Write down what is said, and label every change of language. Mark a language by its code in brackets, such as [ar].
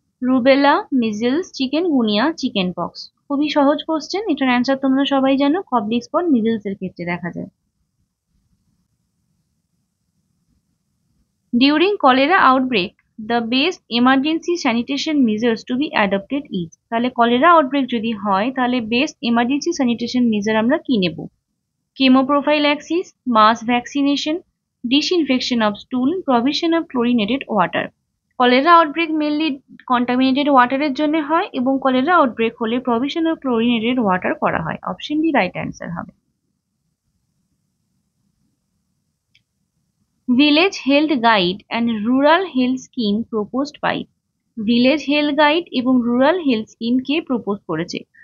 [bn] Rubella, measles, chikungunya, chicken pox. খুবই সহজ question, এটার অ্যান্সার তোমরা সবাই জানো, কপ্লিক স্পট মিজলস এর ক্ষেত্রে দেখা যায়। [en] during cholera outbreak the best emergency sanitation measures to be adopted is, [bn] তাহলে কলেরা আউটব্রেক যদি হয় তাহলে বেস্ট এমার্জেন্সি স্যানিটেশন মেজার আমরা কি নেব? [en] Chemoprophylaxis, mass vaccination, disinfection of stool, provision of chlorinated water. [bn] Cholera outbreak mainly contaminated ওয়াটারের জন্য হয়, এবং কলেরা আউটব্রেক হলে [en] provision of chlorinated water [bn] করা হয়। অপশন ডি রাইট অ্যান্সার হবে। Village health guide and rural health scheme proposed by, village health guide এবং rural health scheme কে propose করেছে?